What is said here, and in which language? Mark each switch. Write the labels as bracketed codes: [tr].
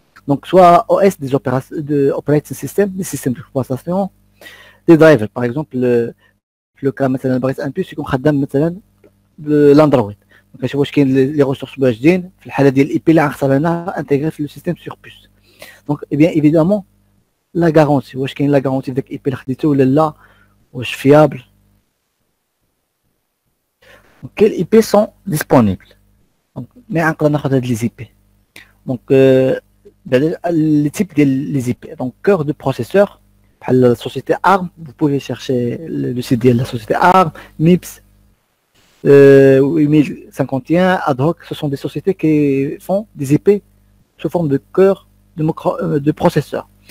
[fr] Donc soit OS des opérations de operating system, des systèmes d'exploitation, des drivers par exemple le cas [ar] مثلا بغيت ان بيس يكون خدام مثلا بالاندرويد كنشوف واش كاين لي ريسورس واجدين في الحاله ديال الاي بي اللي غنختار انا انتيغري في لو سيستيم سور بوس. دونك اي بيان ايفيدامون لا غارونتي واش كاين لا غارونتي في داك الاي بي اللي خديته ولا لا واش فيابل. [fr] Quels IP sont disponibles? [ar] Donc mais نقدر ناخذ هاد لي زي بي. [fr] Donc les types des IP. Donc cœur de processeur la société ARM, vous pouvez chercher le site de la société ARM, MIPS 8051, ad hoc, ce sont des sociétés qui font des IP sous forme de cœur de processeur.